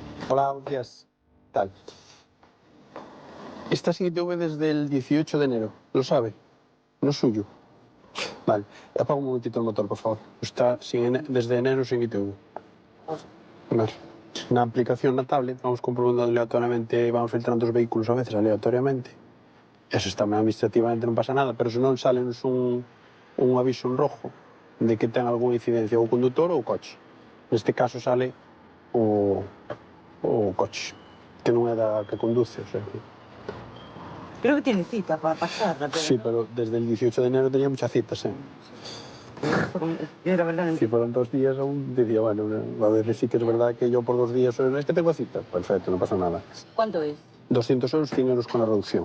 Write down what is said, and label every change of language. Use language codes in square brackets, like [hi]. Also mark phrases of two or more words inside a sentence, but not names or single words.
[es] Hola, buenos días. ¿Qué tal? Está sin ITV desde el 18 de enero, ¿lo sabe? No es suyo. Vale, apaga un momentito el motor, por favor. Está desde enero sin ITV. Vale. [gl] Na aplicación na tablet vamos comprobando aleatoriamente, vamos filtrando os vehículos a veces aleatoriamente. [es] Eso está administrativamente, [gl] non pasa nada, pero se non sale un [es] aviso en rojo [gl] de que ten algunha incidencia o condutor ou o coche. Neste caso sale o coche, que non é da que conduce, [es] o sea que... Creo que tiene cita para pasarla, pero... Sí, pero desde el 18 de enero tenía muchas citas, ¿eh? Yo la verdad no Si fueron 2 días aún decía, bueno, a veces sí que es verdad que yo por 2 días, es que tengo cita. Perfecto, no pasa nada. ¿Cuánto es? 200 euros, 100 euros con la reducción.